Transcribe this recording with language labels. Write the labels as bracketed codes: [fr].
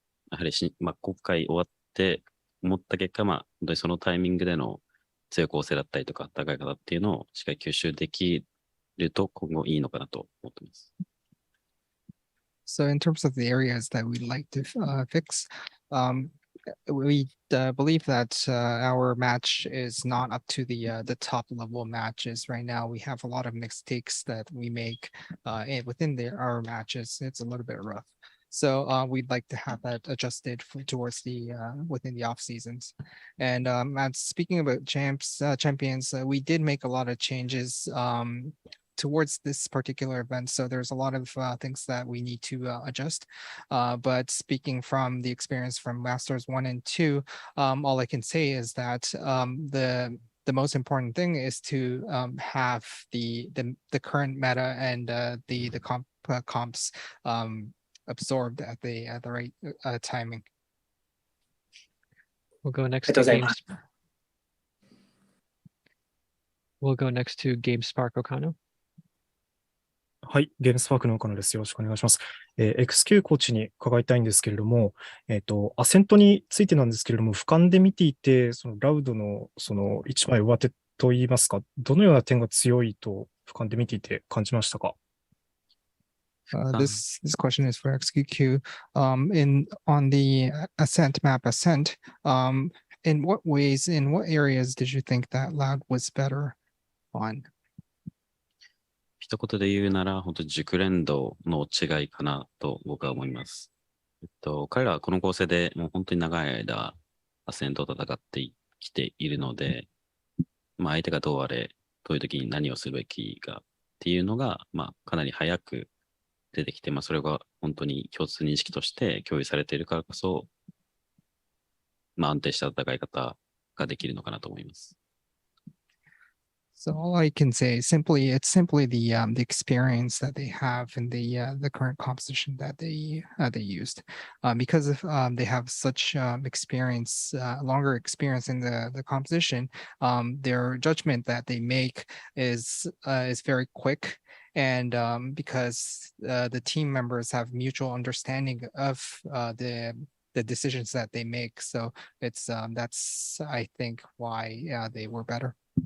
[ja] やはり今回終わって思った結果、本当にそのタイミングでの強い構成だったりとか、高い方っていうのをしっかり吸収できると今後いいのかなと思ってます。 [en] So in terms of the areas that we'd like to fix, we believe that our match is not up to the top level matches right now. We have a lot of mistakes that we make within our matches. It's a little bit rough. So we'd like to have that adjusted towards within the off seasons. And speaking about champions, we did make a lot of changes towards this particular event. So there's a lot of things that we need to adjust. But speaking from the experience from Masters 1 and 2, all I can say is that the most important thing is to have the current meta and the comps absorbed at the right timing. We'll go next to Games. We'll go next to GameSpark Okano. [ja] はい、ゲームスパークの岡野です。よろしくお願いします。XQ コーチに伺いたいんですけれども、アセントについてなんですけれども、俯瞰で見ていて、ラウドの一枚上手といいますか、どのような点が強いと俯瞰で見ていて感じましたか [en] ？This question is for XQQ. On the Ascent map Ascent, in what ways, in what areas did you think that Loud was better on? [ja] 一言で言うなら、本当に熟練度の違いかなと僕は思います。彼らはこの構成でもう本当に長い間、アセントを戦ってきているので、相手がどうあれ、どういう時に何をするべきかっていうのが、かなり早く出てきて、それが本当に共通認識として共有されているからこそ、安定した戦い方ができるのかなと思います。 [en] So all I can say it's simply the experience that they have in the current composition that they used, because of they have such experience, longer experience in the composition. Their judgment that they make is very quick, and because the team members have mutual understanding of the decisions that they make, so it's that's I think why they were better.